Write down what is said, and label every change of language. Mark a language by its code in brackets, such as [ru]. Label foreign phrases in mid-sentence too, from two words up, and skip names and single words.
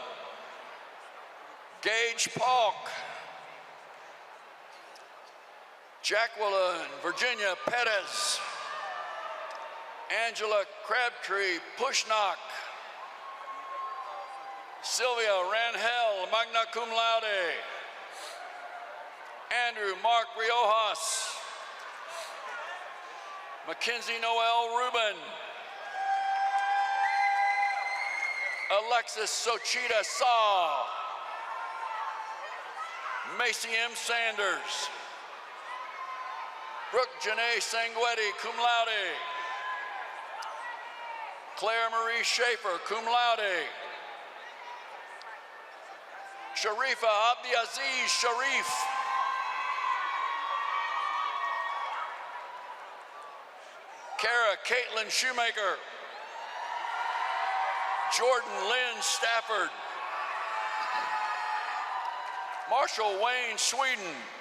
[en] Gage Palk. Jacqueline Virginia Pettis. Angela Crabtree Pushnock. Sylvia Rangel, [la] magna cum laude. [en] Andrew Mark Riojas. Mackenzie Noel Rubin. Alexis Sochita Saw. Macy M. Sanders. Brooke Janae Sanguetti, [la] cum laude. [en] Claire Marie Schaefer, [la] cum laude. [en] Sharifa Abdiaziz Sharif. Kara Caitlin Shoemaker. Jordan Lynn Stafford. Marshall Wayne Sweden.